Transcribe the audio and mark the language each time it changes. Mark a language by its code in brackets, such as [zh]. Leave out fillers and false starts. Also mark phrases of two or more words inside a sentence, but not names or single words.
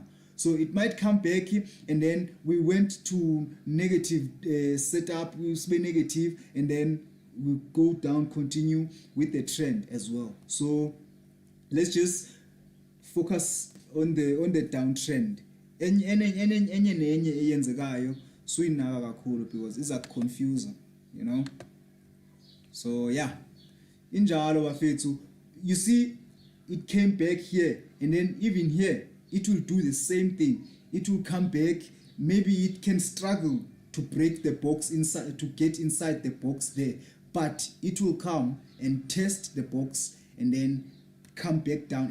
[en] So it might come back, and then we went to negative setup, we stay negative, and then we go down, continue with the trend as well. So let's just focus on the downtrend. [xh] Enye nenye eyenzekayo suyinaka kakhulu because iza confuse, [en] you know. So yeah, [xh] injalo bafethu, [en] you see it came back here, and then even here it will do the same thing. It will come back, maybe it can struggle to break the box inside, to get inside the box there, but it will come and test the box and then come back down.